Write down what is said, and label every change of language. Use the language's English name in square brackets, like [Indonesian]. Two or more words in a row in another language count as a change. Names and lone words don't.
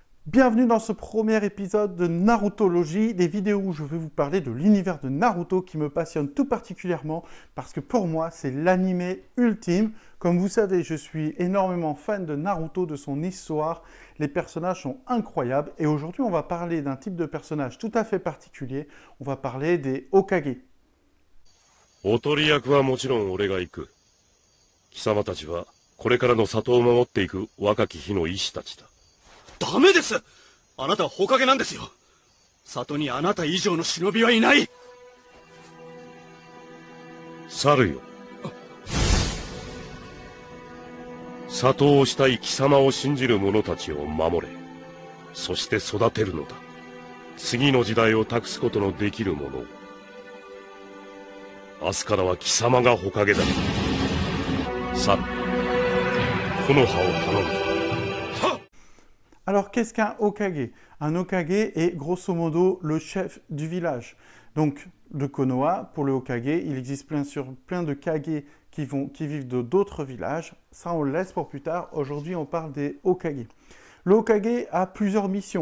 [French] Bienvenue dans ce premier épisode de Narutologie, des vidéos où je vais vous parler de l'univers de Naruto qui me passionne tout particulièrement parce que pour moi, c'est l'animé ultime. Comme vous savez, je suis énormément fan de Naruto, de son histoire. Les personnages sont incroyables et aujourd'hui, on va parler d'un type de personnage tout à fait particulier. On va parler des Hokage. [Japanese] おとり役はもちろん俺が行く。貴様たちはこれからの里を守っていく若き日の医師たちだ。ダメです。あなたは火影なんですよ。里にあなた以上の忍びはいない。猿よ。里をしたい貴様を信じる者たちを守れ。そして育てるのだ。次の時代を託すことのできる者を。明日からは貴様が火影だ。猿、木の葉を頼むぞ。 [French] Alors, qu'est-ce qu'un Hokage? Un Hokage est grosso modo le chef du village. Donc, de Konoha, pour le Hokage, il existe plein de Kage qui vivent de d'autres villages. Ça, on le laisse pour plus tard. Aujourd'hui, on parle des Hokage. Le Hokage a plusieurs missions.